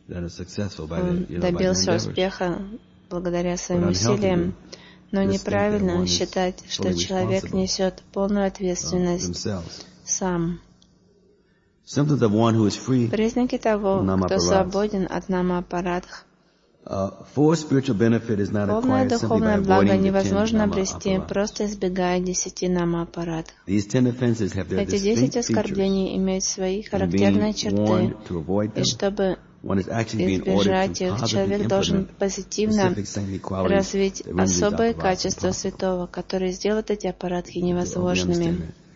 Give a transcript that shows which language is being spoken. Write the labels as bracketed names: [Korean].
[Russian] Он добился успеха благодаря своим усилиям. Но неправильно считать, что человек несет полную ответственность сам. [English] Symptoms of one who is free. [Russian] Признаки того, кто свободен от намапарадх. [English] Full spiritual benefit is not acquired simply by avoiding the 10 [Russian] благо невозможно обрести, просто избегая 10 намапарадх. [English] These 10 offenses have their distinct features. [Russian] Эти 10 оскорблений имеют свои характерные черты. И чтобы избежать их, человек должен позитивно развить особые качества святого, которые сделают эти аппаратхи невозможными.